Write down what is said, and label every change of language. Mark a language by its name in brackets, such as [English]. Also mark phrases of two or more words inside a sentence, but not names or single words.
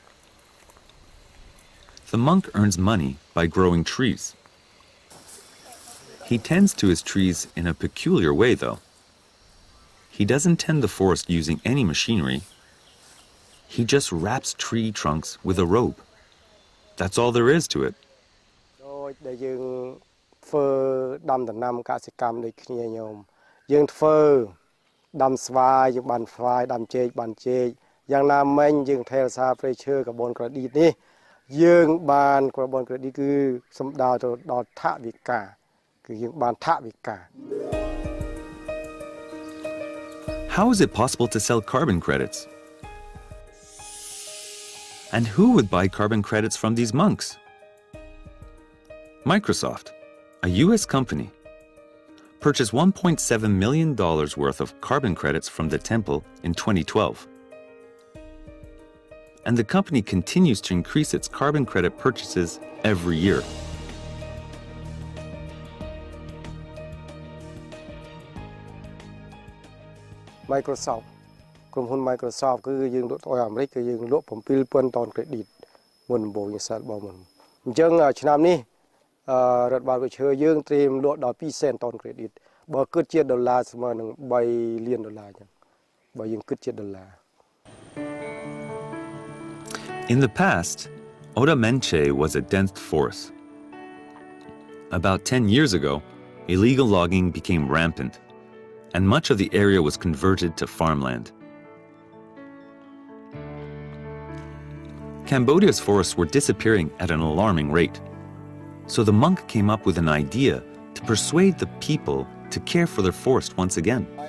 [English] The monk earns money by growing trees. He tends to his trees in a peculiar way, though. He doesn't tend the forest using any machinery. He just wraps tree trunks with a rope. That's all there is to it. [Khmer] ធ្វើដាំដំណាំកសិកម្មដូចគ្នាញោមយើងធ្វើដាំស្វាយយើងបានស្វាយដាំចេកបានចេកយ៉ាងណាមិញយើងថែរក្សាព្រៃឈើកាបូនក្រឌីតនេះយើងបានកាបូនក្រឌីតគឺសំដៅទៅដល់ថវិកាគឺយើងបានថវិកា [English] How is it possible to sell carbon credits? And who would buy carbon credits from these monks? Microsoft, a US company, purchased $1.7 million worth of carbon credits from the temple in 2012. And the company continues to increase its carbon credit purchases every year. [Khmer] Microsoft ក្រុមហ៊ុន Microsoft គឺយើងលក់ទៅអាមេរិកគឺយើងលក់ 7,000 តន credit មុនដំបូងយើងសាត់បងមុនអញ្ចឹងឆ្នាំនេះរដ្ឋបាលវិឈើយើងត្រៀមលក់ដល់ 200,000 តន credit បើគិតជាដុល្លារស្មើនឹង $3 លានអញ្ចឹងបើយើងគិតជាដុល្លារ [English] In the past, Oda Menche was a dense forest. About 10 years ago, illegal logging became rampant, and much of the area was converted to farmland. Cambodia's forests were disappearing at an alarming rate, so the monk came up with an idea to persuade the people to care for their forest once again.